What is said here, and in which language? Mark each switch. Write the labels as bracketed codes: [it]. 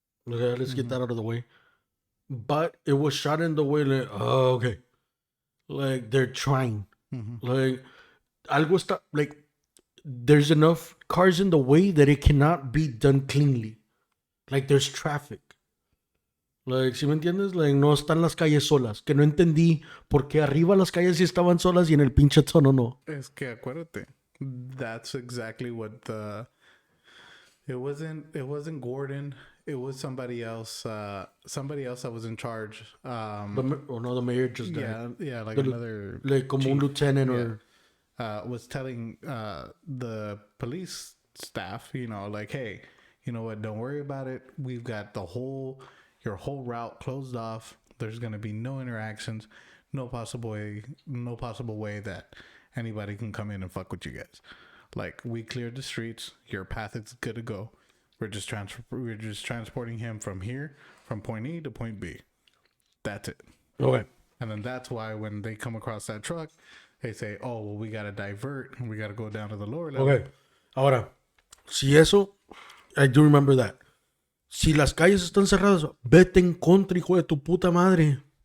[en] Okay, let's get that out of the way. But it was shot in the way like, oh, okay. Like, they're trying. Like, [es] algo está, [en] like, there's enough cars in the way that it cannot be done cleanly. Like, there's traffic. Like, [es] ¿sí me entiendes? Like, no están las calles solas. Que no entendí por qué arriba las calles sí estaban solas y en el pinche tono no. Es que acuérdate. [en] That's exactly what the... It wasn't Gordon. It was somebody else. Somebody else that was in charge. The mayor just died. Yeah, like another... Like, [es] como un [en] lieutenant or... was telling the police staff, you know, like, hey, you know what? Don't worry about it. We've got your whole route closed off. There's going to be no interactions, no possible way that anybody can come in and fuck with you guys. Like, we cleared the streets. Your path is good to go. We're just transporting him from here, from point E to point B. That's it. Okay. And then that's why when they come across that truck, they say, oh, well, we got to divert and we got to go down to the lower level. Okay. [es] Ahora, si eso, [en] I do remember that. [es] Si las calles están cerradas, vete en contra, hijo de tu puta madre.